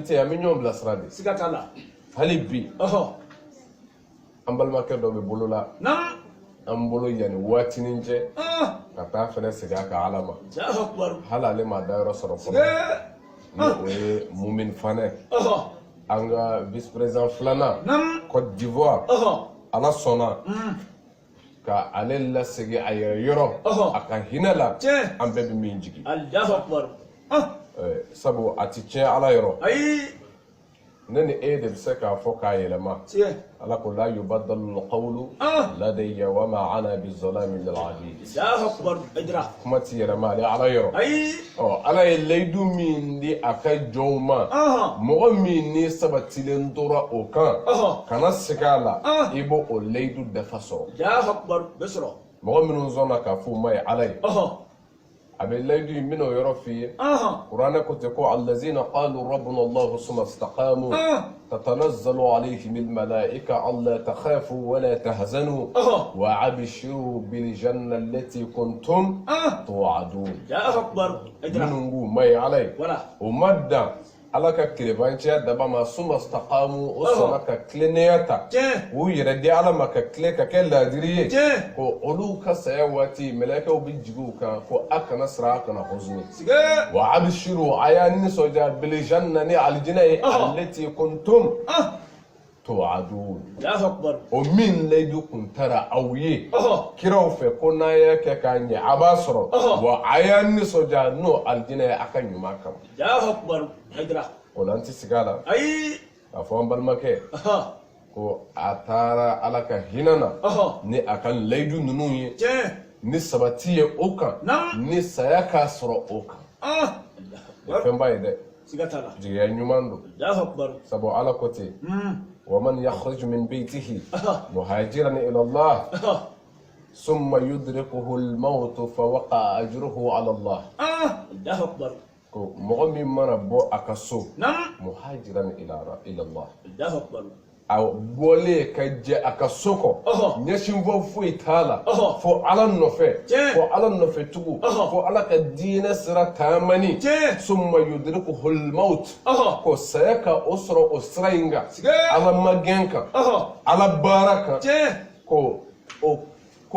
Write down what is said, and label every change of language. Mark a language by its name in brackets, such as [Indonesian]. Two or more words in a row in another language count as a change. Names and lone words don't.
[Bambara] tɛ yen an bɛ ɲɔgɔn bilasira de hali bi an balimakɛ dɔ bɛ bolo la an bolo yanni waatinin cɛ ka taa fɛnɛ segin a ka ala ma hali ale ma dayɔrɔ sɔrɔ fɔlɔ ni o ye Mumin Fanɛ an ka [French] vice président [Bambara] filanan Côte d'Ivoire ala sɔnna ka ale lasegin a yɛrɛ yɔrɔ a ka hinɛ la an bɛɛ bɛ min jigi sabu a ti tiɲɛ ala yɔrɔ ne ni e de bɛ se k'a fɔ k'a yɛlɛma ala ko la [Arabic] يبدل القول لدي وما أنا بظلام للعبيد [Bambara] kuma ti yɛlɛma ale ala yɔrɔ ala ye layidu min di a ka jɔnw ma mɔgɔ min ni sabatilen tora o kan kana segin a la i b'o o layidu dafa sɔrɔ mɔgɔ minnu sɔnna k'a fɔ u ma ye ala ye a bɛ layidu in bɛna o yɔrɔ f'i ye kuranɛ ko ten ko [Arabic] الذين قالوا ربنا الله ثم استقاموا تتنزل عليهم الملائكة ألا تخافوا ولا تحزنوا وأبشروا بالجنة التي كنتم توعدون [Bambara] minnu b'u ma ye ala ye o ma dan ala ka tilebanciya daba ma [Arabic] ثم استقاموا [Bambara] o sɔnna ka tilennenya ta u yɛrɛ di ala ma ka tile ka kɛ laadiri ye ko olu ka saya waati mɛlɛkɛw bɛ jigi u kan ko a kana siran a kana hɔsuni [Arabic] وأبشروا [Bambara] a y'a nisɔndiya [Arabic] بالجنة [Bambara] ni alijinɛ ye [Arabic] التي كنتم توعدون [Bambara] o min layidu kun taara aw ye kiraw fɛ ko n'a y'a kɛ k'a ɲɛ a b'a sɔrɔ wa a y'a nisɔndiya n'o alijinɛ ye a ka ɲuman kama o la an ti sigi a la k'a fɔ an balimakɛ ko a taara ala ka hinɛ na ni a ka layidu ninnu ye ni sabati ye o kan ni saya k'a sɔrɔ o kan o ye fɛnba ye dɛ jigiya ɲuman don sabu ala ko ten [Arabic] ومن يخرج من بيته مهاجرا إلى الله ثم يدركه الموت فوقع أجره على الله [Bambara] mɔgɔ min mana bɔ a ka so [Arabic] مهاجرا إلى الله [Bambara] a bɔlen ka jɛ a ka so kɔ ɲɛsinfɔ foyi t'a la fo ala nɔfɛ fo ala nɔfɛ tugu fo ala ka diinɛ sira taamani [Arabic] ثم يدركه الموت [Bambara] ko saya ka o sɔrɔ o sira in kan ala magɛn kan ala baara kan ko